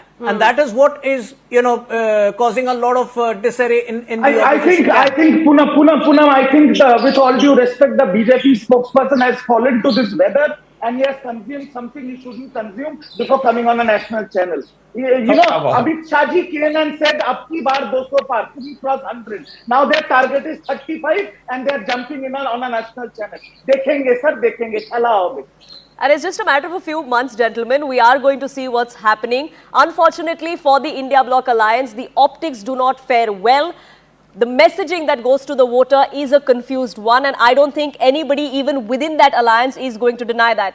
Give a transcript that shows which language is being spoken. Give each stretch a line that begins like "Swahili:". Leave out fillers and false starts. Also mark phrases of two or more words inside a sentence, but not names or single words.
English: And that is what is, causing a lot of disarray in the opposition. I think, Poonam, I think with all due respect, the BJP spokesperson has fallen to this weather. and he has consumed something he shouldn't consume before coming on a national channel. You know, Amit Shah ji came and said,
Hindi: "Abki baar 200 par,
English: we cross 100." Now their target is 35, and they are jumping in on a national channel.
Hindi: Dekhenge sir, dekhenge.
Bangla: Khala hobe.
English: And it's just a matter of a few months, gentlemen. We are going to see what's happening. Unfortunately for the India Bloc Alliance, the optics do not fare well. The messaging that goes to the voter is a confused one, and I don't think anybody even within that alliance is going to deny that.